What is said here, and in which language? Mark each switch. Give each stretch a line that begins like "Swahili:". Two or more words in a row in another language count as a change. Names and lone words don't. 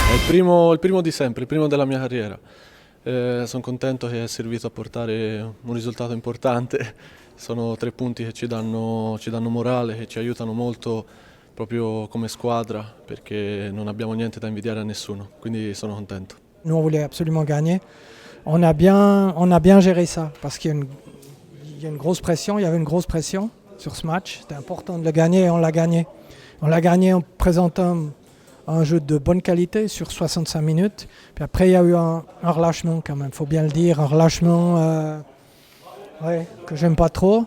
Italian: il primo di sempre, il primo della mia carriera. Sono contento che è servito a portare un risultato importante. Sono 3 punti che ci danno morale, che ci aiutano molto proprio come squadra, perché non abbiamo niente da invidiare a nessuno, quindi sono contento.
French: Nous, on voulait absolument gagner. On a bien géré ça parce qu'il y a une grosse pression, il y avait une grosse pression sur ce match. C'était important de le gagner et on l'a gagné. On l'a gagné en présentant un jeu de bonne qualité sur 65 minutes. Puis après, il y a eu un relâchement quand même, il faut bien le dire, un relâchement que j'aime pas trop.